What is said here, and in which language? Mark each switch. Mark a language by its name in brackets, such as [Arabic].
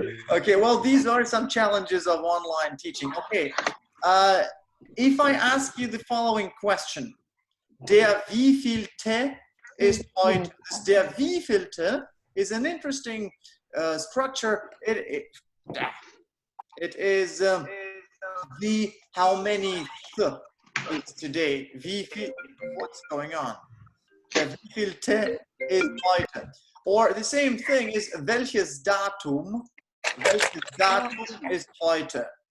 [English] Okay, well, these are some challenges of online teaching. Okay, if I ask you the following question, [German] der wievielte ist heute? Der wievielte [English] is an interesting structure. It is the how many is today. [German] Wie viel, [English] what's going on? [German] Der wievielte ist heute? [English] Or the same thing is [German] welches Datum? Welches Datum ist heute?